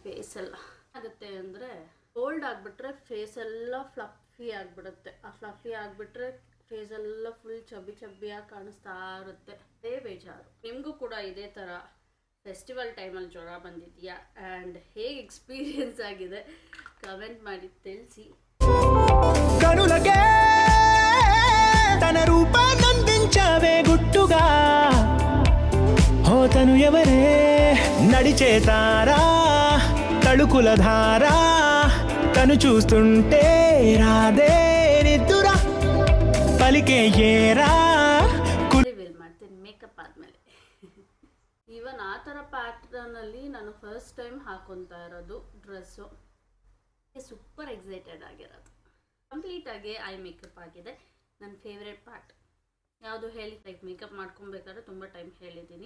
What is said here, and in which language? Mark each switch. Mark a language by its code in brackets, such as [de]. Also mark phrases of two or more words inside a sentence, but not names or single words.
[kn] ಫೇಸ್ ಎಲ್ಲ ಆಗುತ್ತೆ ಅಂದರೆ ಕೋಲ್ಡ್ ಆಗಿಬಿಟ್ರೆ ಫೇಸ್ ಎಲ್ಲ ಫ್ಲಫಿ ಆಗಿಬಿಡುತ್ತೆ. ಆ ಫ್ಲಫಿ ಆಗಿಬಿಟ್ರೆ ಫೇಸ್ ಎಲ್ಲ [en] full chubby [kn] ಕಾಣಿಸ್ತಾ ಇರುತ್ತೆ, ಅದೇ ಬೇಜಾರು. ನಿಮಗೂ ಕೂಡ ಇದೇ ಥರ ಫೆಸ್ಟಿವಲ್ ಟೈಮಲ್ಲಿ ಜ್ವರ ಬಂದಿದೆಯಾ ಆ್ಯಂಡ್ ಹೇಗೆ ಎಕ್ಸ್ಪೀರಿಯನ್ಸ್ ಆಗಿದೆ ಕಮೆಂಟ್ ಮಾಡಿ ತಿಳಿಸಿ. [te] కనులకే తన రూపాన్నందించావే గుట్టుగా హోతను ఎవరే నడిచే తారా తళుకుల ధారా తను చూస్తుంటే రాదే నిద్దురా పలికే ఏరా [kn] ರಿವೀಲ್ ಮಾಡ್ತೀನಿ ಮೇಕಪ್ ಆದಮೇಲೆ. ಈವನ್ ಆ ಥರ ಪ್ಯಾಟ್ರನಲ್ಲಿ ನಾನು [en] first time [kn] ಹಾಕೊತಾ ಇರೋದು ಡ್ರೆಸ್ಸು. [en] super excited [kn] ಆಗಿರೋದು. ಕಂಪ್ಲೀಟಾಗಿ [en] eye makeup [kn] ಆಗಿದೆ. ನನ್ನ [en] favourite part [kn] ಯಾವುದು ಹೇಳಿ, [en] like makeup [kn] ಮಾಡ್ಕೊಬೇಕಾದ್ರೆ ತುಂಬ ಟೈಮ್ ಹೇಳಿದ್ದೀನಿ.